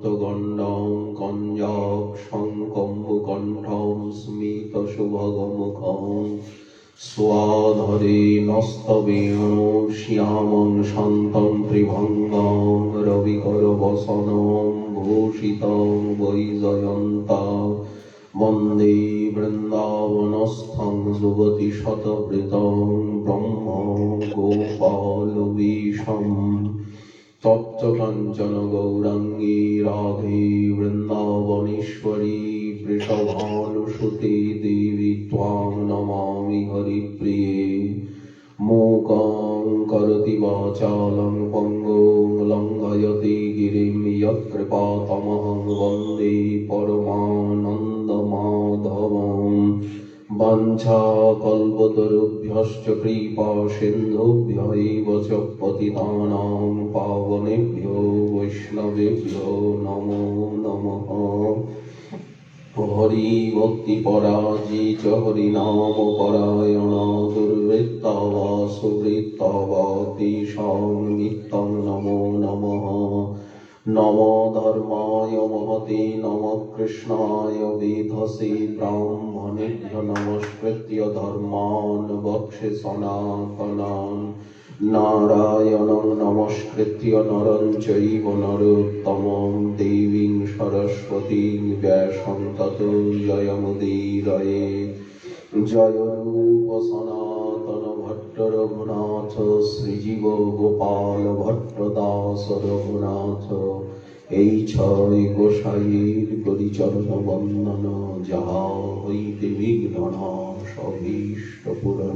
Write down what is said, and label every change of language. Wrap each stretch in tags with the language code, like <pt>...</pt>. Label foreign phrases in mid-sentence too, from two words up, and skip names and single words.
<sa>গণ্ডং কঞ্জক শঙ্কম্বুকণ্ঠং স্মিতশুভগমুখং স্বাধরে নস্তবেণ শ্যামং শান্तं ত্রিভঙ্গং রবিকরবসनं ভূষিतं বৈজয়ন্তা বন্দে বৃন্দাবনস্থং যুবতীশতবৃতং ব্রহ্ম গোপালবেশম তপ্তকাঞ্চন গৌরাঙ্গী রাধে বৃন্দাবনেশ্বরী বৃষভানুসুতে দেবী ত্বাং নমামি হরিপ্রিয়ে মূকং করোতি বাচালং পঙ্গুং লঙ্ঘয়তে গিরিম যৎকৃপাতমহং বন্দে পরমানন্দমাধবম বাঞ্ছাকল্পতরুভ্যশ্চ কৃপা সিন্ধুভ্য এব চ পতিতানাং পাবনেভ্যো বৈষ্ণবেভ্যো নমো নমঃ। হরি ভক্তি পরাজিত হরিনাম পরায়ণ দুর্বৃত্তা বা সুবৃত্তা বা তেষাং নিত্যং নমো নমঃ। নমো ধর্মায় মহতে নমঃ কৃষ্ণায় বেধসে ব্রাহ্মণেভ্যো নমস্কৃত্য ধর্মাन् বক্ষ্যে সনাতনাन् নারায়ণং নমস্কৃত্য নরং চৈব নরোত্তমং দেবীং সরস্বতীং ব্যাসং ততো জয়মুদীরয়েৎ।</sa> <bn>জয় রূপ সনাতন ভট্ট রঘুনাথ শ্রীজীব গোপাল ভট্ট দাস রঘুনাথ। এই ছয় গোসাইয়ের করি চরণ বন্দন, যাহা হইতে বিঘ্ন নাশ অভীষ্ট পূরণ।</bn>